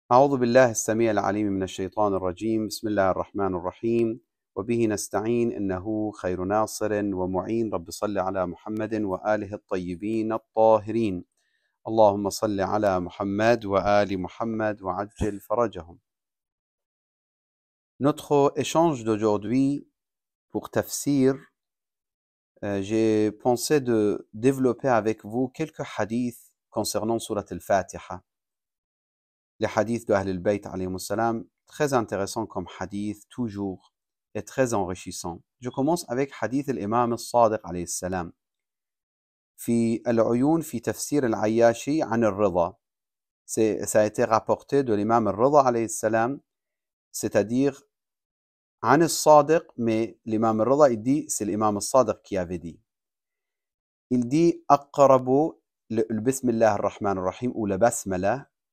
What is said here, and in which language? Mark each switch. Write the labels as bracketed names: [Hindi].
[Arabic] أعوذ بالله السميع العليم من الشيطان الرجيم بسم الله الرحمن الرحيم وبه نستعين إنه خير ناصر ومعين رب صل على محمد وآله الطيبين الطاهرين اللهم صل على محمد وآل محمد وعجل فرجهم. [French] Notre échange d'aujourd'hui pour Tafsir, j'ai pensé de développer avec vous quelques hadiths concernant Surat al-Fatiha. Les hadiths de Ahl al-Bayt alayhi salam, très intéressants comme hadith, toujours, et très enrichissants. Je commence avec hadith l'imam al-Sadiq alayhi salam. [Arabic] في العيون في تفسير العياشي عن الرضا. [French] Ça a été rapporté de l'imam al-Rida alayhi salam, c'est-à-dire [Arabic] عن الصادق, [French] mais l'imam al-Rida il dit, c'est l'imam al-Sadiq qui avait dit. Il dit أقرب le Bismillah ar-Rahman ar-Rahim ou la Basmala.